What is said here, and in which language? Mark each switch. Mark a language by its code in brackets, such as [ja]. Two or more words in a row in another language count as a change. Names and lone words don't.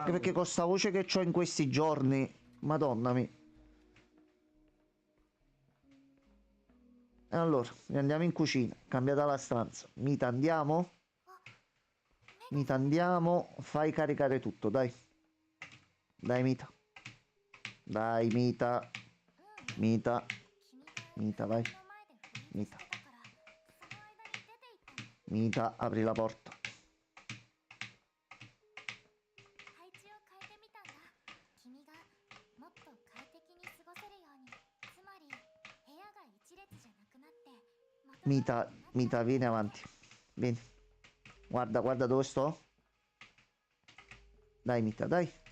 [it] Anche perché con sta voce che ho in questi giorni, madonna mia. E allora, andiamo in cucina, cambiata la stanza. Mita, andiamo? Mita, andiamo. Fai caricare tutto, dai. Dai, Mita. Dai, Mita. Mita. Mita, vai. Mita. Mita, apri la porta. Mita, Mita, vieni avanti. Vieni. Guarda, guarda dove sto. Dai, Mita, dai.